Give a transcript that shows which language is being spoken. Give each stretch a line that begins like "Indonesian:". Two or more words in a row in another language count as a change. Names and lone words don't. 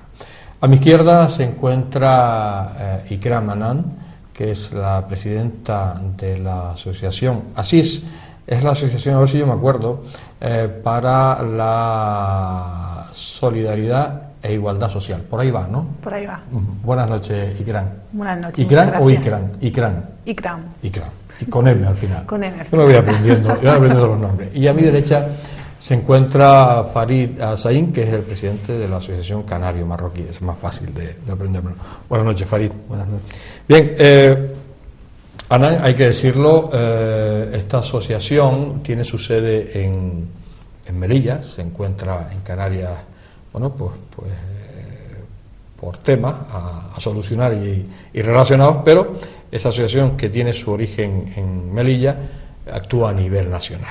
Spanish: A mi izquierda se encuentra Ikram Anan, que es la presidenta de la asociación ASIS, es la asociación, a ver si yo me acuerdo, para la solidaridad e igualdad social. Por ahí va, ¿no? Por ahí va. Buenas noches, Ikram. Buenas noches. ¿Ikram o Ikram? Ikram. Ikram. Ikram. Y con M al final. Con M al final. Yo me voy aprendiendo los nombres. Y a mi derecha se encuentra Farid Azain, que es el presidente de la Asociación Canario Marroquí. Es más fácil de aprenderlo. Buenas noches, Farid. Buenas noches. Bien, Anan, hay que decirlo, esta asociación tiene su sede en Melilla, se encuentra en Canarias, pues por temas a solucionar y relacionados, pero esa asociación, que tiene su origen en Melilla, actúa a nivel nacional.